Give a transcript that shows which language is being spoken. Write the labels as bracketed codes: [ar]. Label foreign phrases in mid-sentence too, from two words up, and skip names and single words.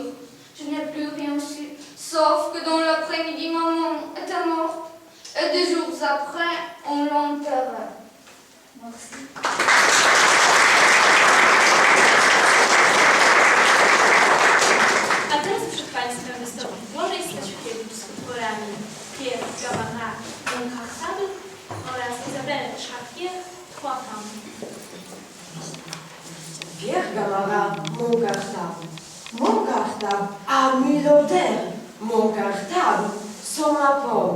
[fr] Je n'ai plus rien su, sauf que dans l'après-midi, maman était morte. Et 2 jours après, on l'a enterrée. Merci. [pl] A teraz przed Państwem wystąpi Błażej Stasiukiewicz z utworami Pierre Gavara, Mon Cartable oraz Isabelle Chartier, Trois Femmes. [fr] Pierre Gavara, Mon Cartable. Mon cartable, ami l'odeur. Mon cartable, sont ma pomme.